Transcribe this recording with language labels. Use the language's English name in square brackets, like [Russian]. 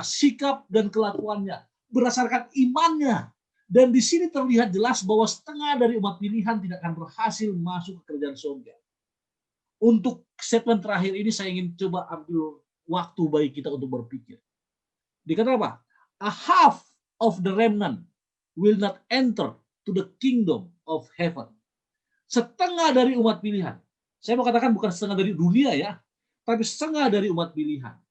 [Indonesian] Sikap dan kelakuannya. Berdasarkan imannya. Dan di sini terlihat jelas bahwa setengah dari umat pilihan tidak akan berhasil masuk ke kerajaan surga. Untuk statement terakhir ini saya ingin coba ambil waktu bagi kita untuk berpikir. Dikatakan apa? [English] A half of the remnant will not enter to the kingdom of heaven. [Indonesian] Setengah dari umat pilihan. Saya mau katakan bukan setengah dari dunia ya, tapi setengah dari umat pilihan.